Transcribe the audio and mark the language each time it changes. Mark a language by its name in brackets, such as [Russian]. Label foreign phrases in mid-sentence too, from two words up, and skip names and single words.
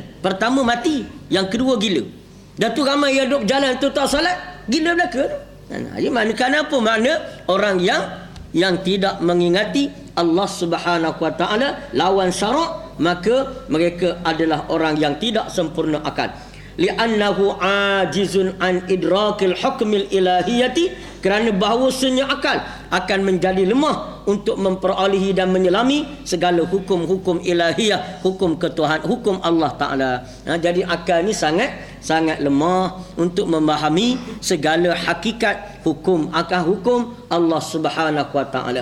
[Malay] Pertama mati, yang kedua gila. Dan tu ramai yang duduk berjalan tu tak salat, gila belaka. Jadi mana kenapa? Makna orang yang tidak mengingati [Arabic] الله سبحانه وتعالى, [Malay] lawan syarak, maka mereka adalah orang yang tidak sempurna akal. [Arabic] لأنه عاجز عن إدراك الحكم الإلهية, [Malay] kerana bahawasanya akal akan menjadi lemah untuk memperolehi dan menyelami segala hukum-hukum ilahiyah, hukum ketuhanan, hukum [Arabic] الله تعالى. [Malay] Jadi akal ni sangat lemah untuk memahami segala hakikat hukum [Arabic] الله سبحانه وتعالى.